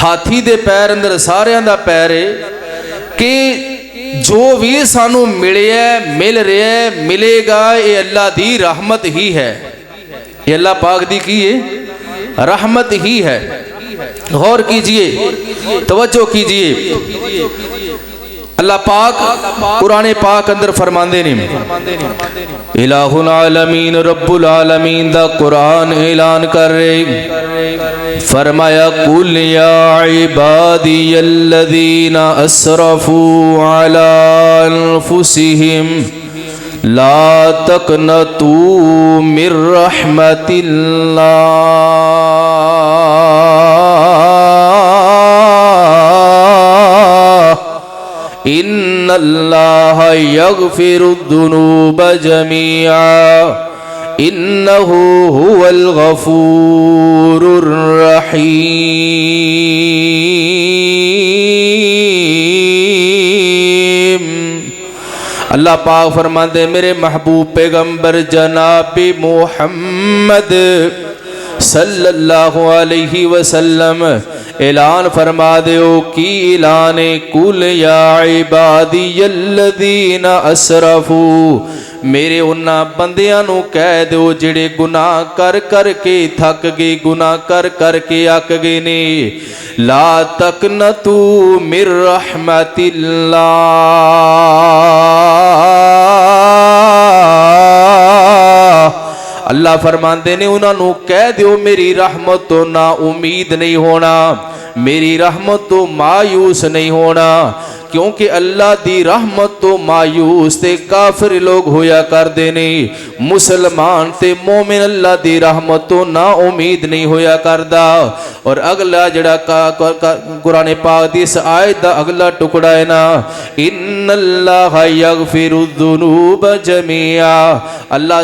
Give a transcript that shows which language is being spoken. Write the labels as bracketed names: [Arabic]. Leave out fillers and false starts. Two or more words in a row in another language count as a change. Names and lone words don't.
[Punjabi] ہاتھی دے پیر اندر ساریاں دا پیر ہے کہ جو بھی سانوں ملے مل رہا ہے ملے گا یہ اللہ دی رحمت ہی ہے، یہ اللہ پاک دی کی ہے رحمت ہی ہے. [Urdu] غور کیجیے، توجہ کیجیے، اللہ پاک قرآن پاک اندر [Punjabi] فرماندے نے, [Arabic] إله العالمين رب العالمين [Punjabi] دا قرآن اعلان کر رہے، فرمایا [Arabic] قل يا عبادي الذين أسرفوا على أنفسهم لا تقنطوا من رحمة الله إن الله يغفر الذنوب جميعا إنه هو الغفور الرحيم. [Urdu] اللہ پاک فرماتے میرے محبوب پیغمبر جنابی محمد [Arabic] صلى الله عليه وسلم [Punjabi] اعلان فرما دو کی اعلان [Arabic] قل يا عبادي الذين أسرفوا, [Punjabi] میرے انہاں بندیاں نوں کہہ دو جیہڑے گناہ کر کر کے تھک گئے، گناہ کر کر کے اک گئے نے, [Arabic] لا تقنطوا من رحمة الله. [Punjabi] اللہ فرماتے نے انہوں نے کہہ دو میری رحمت تو نا امید نہیں ہونا، میری رحمت تو مایوس نہیں ہونا، کیونکہ اللہ دی رحمت تو مایوس تے کافر لوگ ہویا کرتے نے، مسلمان تے مومن اللہ دی رحمت تو نا امید نہیں ہویا کردا. اور اگلا جڑا قرآن پاک دی اس آیت دا اگلا ٹکڑا ہے نا, [Arabic] إن الله يغفر الذنوب جميعا, [Punjabi] अल्लाह